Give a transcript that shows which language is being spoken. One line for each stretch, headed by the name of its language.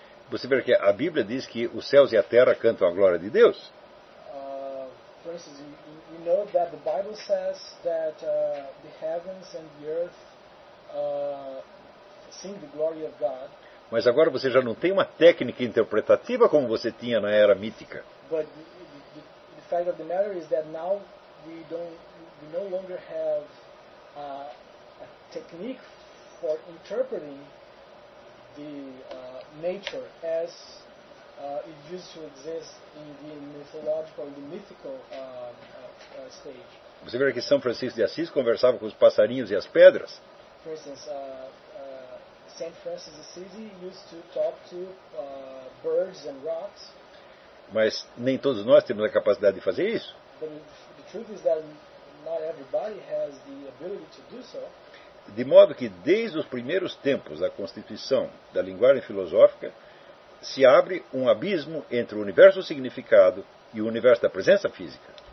Portuguese: Você vê que a Bíblia diz que os céus e a terra cantam a glória de Deus.
English: For instance, you know that the Bible says that the heavens and the earth sing the glory of God.
Portuguese: Mas agora você já não tem uma técnica interpretativa como você tinha na era mítica.
English: But the fact of the matter is that now we no longer have a technique for interpreting the nature as it used to exist in the mythological, the mythical stage.
Portuguese: Você vê que São Francisco de Assis conversava com os passarinhos e as pedras?
English: For instance, Saint Francis of Assisi used to talk to birds and rocks.
Portuguese: Mas nem todos nós temos a capacidade de fazer isso.
English: But the truth is that not everybody has the ability to do so.
Portuguese: De modo que desde os primeiros tempos da constituição da linguagem filosófica se abre um abismo entre o universo do significado e o universo da presença física.